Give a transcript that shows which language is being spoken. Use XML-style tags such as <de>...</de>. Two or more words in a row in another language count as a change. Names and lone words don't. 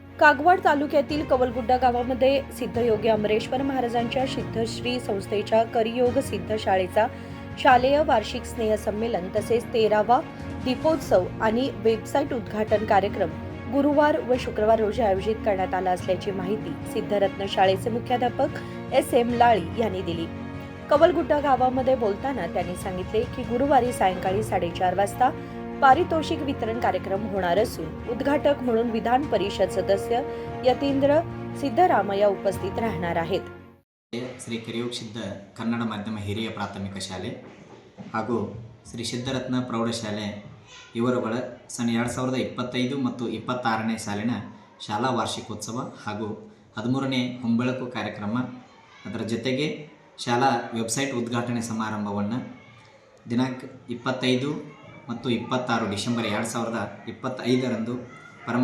<mr>कागवाड तालुक्यातील कवलगुड्डा गावामध्ये सिद्धयोगी अमरेश्वर महाराजांच्या सिद्धश्री संस्थेच्या करियोग सिद्ध शाळेचा शालेय वार्षिक स्नेहसंमेलन तसेच 13वा दीपोत्सव आणि वेबसाईट उद्घाटन कार्यक्रम गुरुवार व शुक्रवार रोजी आयोजित करण्यात आला असल्याची माहिती सिद्धरत्न शाळेचे मुख्याध्यापक SM लाळी यांनी दिली। कवलगुड्डा गावामध्ये बोलताना त्यांनी सांगितले की गुरुवारी सायंकाळी 4:30 वाजता पारितोषिक वितरण कार्यक्रम होणार असून उद्घाटक म्हणून विधान परिषद सदस्य यतींद्र ಸಿದ್ದರಾಮಯ್ಯ उपस्थित राहणार आहेत।</mr> <kn>ಶ್ರೀ ಕರಿಯೋಗ ಸಿದ್ಧ ಕನ್ನಡ ಮಾಧ್ಯಮ ಹಿರಿಯ ಪ್ರಾಥಮಿಕ ಶಾಲೆ ಹಾಗೂ ಶ್ರೀ ಸಿದ್ಧರತ್ನ ಪ್ರೌಢಶಾಲೆ ಇವರುಗಳ ಸನ್ 2025 ಮತ್ತು 26ನೇ ಸಾಲಿನ ಶಾಲಾ ವಾರ್ಷಿಕೋತ್ಸವ ಹಾಗೂ 13ನೇ ಹೊಂಬೆಳಕು ಕಾರ್ಯಕ್ರಮ ಅದರ ಜೊತೆಗೆ ಶಾಲಾ ವೆಬ್ಸೈಟ್ ಉದ್ಘಾಟನೆ ಸಮಾರಂಭವನ್ನು ದಿನಾಂಕ 25 ಮತ್ತು 26 ಡಿಸೆಂಬರ್ 2025ರಂದು ಪರಮ</kn>